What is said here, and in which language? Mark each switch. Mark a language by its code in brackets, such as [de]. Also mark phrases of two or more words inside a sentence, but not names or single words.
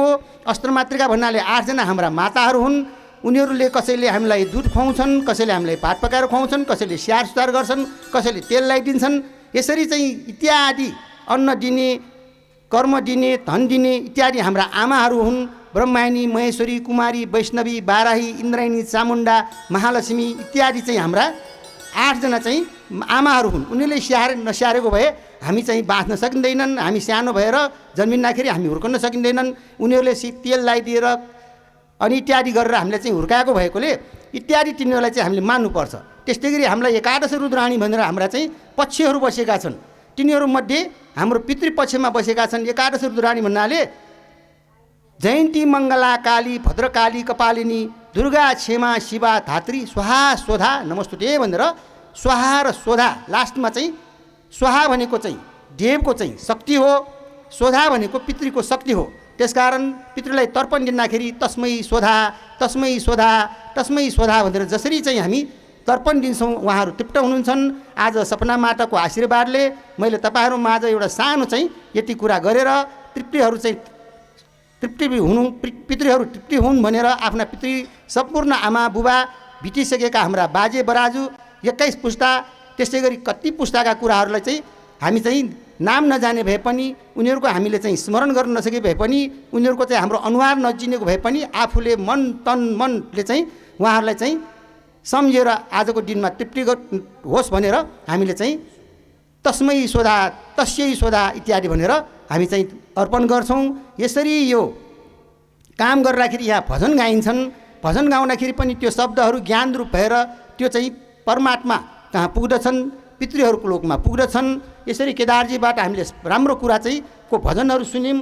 [ne] अष्टमातृका भन्नाले 8 जना हाम्रा माताहरू हुन्। उनीहरूले कसैले हामीलाई दुध खुवाउँछन्, कसैले हामीलाई भात पकाएर खुवाउँछन्, कसैले स्याहार सुधार गर्छन्, कसैले तेल लगाइदिन्छन्। यसरी चाहिँ इत्यादि अन्न दिने, कर्म दिने, धन दिने इत्यादि हाम्रा आमाहरू हुन्। ब्रह्मायणी, महेश्वरी, कुमारी, वैष्णवी, बाराही, इन्द्रायणी, चामुण्डा, महालक्ष्मी इत्यादि चाहिँ हाम्रा 8 जना चाहिँ आमाहरू हुन्। उनीहरूले नस्याहारेको भए हामी चाहिँ बाँच्न सकिँदैनन्। हामी सानो भएर जन्मिँदाखेरि हामी हुर्कन सकिँदैनन्। उनीहरूले तेल लगाइदिएर अनि इत्यादि गरेर हामीले चाहिँ हुर्काएको भएकोले इत्यादि तिनीहरूलाई चाहिँ हामीले मान्नुपर्छ। त्यस्तै गरी हामीलाई एकादश रुद्राणी भनेर हाम्रा चाहिँ पक्षहरू बसेका छन्। तिनीहरूमध्ये हाम्रो पितृपक्षमा बसेका छन् एकादश रुद्राणी भन्नाले [sa] जयन्ती मङ्गला काली भद्रकाली कपालिनी दुर्गा क्षेमा शिवा धात्री स्वाहा स्वधा नमस्तुते [ne] भनेर स्वाहा र स्वधा लास्टमा चाहिँ स्वाहा भनेको चाहिँ देवको चाहिँ शक्ति हो, स्वधा भनेको पितृको शक्ति हो। त्यसकारण पितृलाई तर्पण दिँदाखेरि [sa] तस्मै स्वधा तस्मै स्वधा तस्मै स्वधा [ne] भनेर जसरी चाहिँ हामी तर्पण दिन्छौँ उहाँहरू तृप्त हुनुहुन्छन्। आज सपना माताको आशीर्वादले मैले तपाईँहरू माझ एउटा सानो चाहिँ यति कुरा गरेर पितृहरू तृप्ति हुन् भनेर आफ्ना पितृ सम्पूर्ण आमा बुबा बितिसकेका हाम्रा बाजे बराजु 21 पुस्ता त्यस्तै गरी कति पुस्ताका कुराहरूलाई चाहिँ हामी चाहिँ नाम नजाने भए पनि उनीहरूको हामीले चाहिँ स्मरण गर्न नसके भए पनि उनीहरूको चाहिँ हाम्रो अनुहार नचिनेको भए पनि आफूले मन तन मनले चाहिँ उहाँहरूलाई चाहिँ सम्झेर आजको दिनमा तृप्ति होस् भनेर हामीले चाहिँ [sa] तस्मै स्वधा तस्यै स्वधा [ne] इत्यादि भनेर हामी चाहिँ अर्पण गर्छौँ। यसरी यो काम गर्दाखेरि यहाँ भजन गाइन्छन्। भजन गाउँदाखेरि पनि त्यो शब्दहरू ज्ञान रूप भएर त्यो चाहिँ परमात्मा कहाँ पुग्दछन्, पितृहरूको लोकमा पुग्दछन्। यसरी केदारजीबाट हामीले राम्रो कुरा चाहिँ को भजनहरू सुन्यौँ।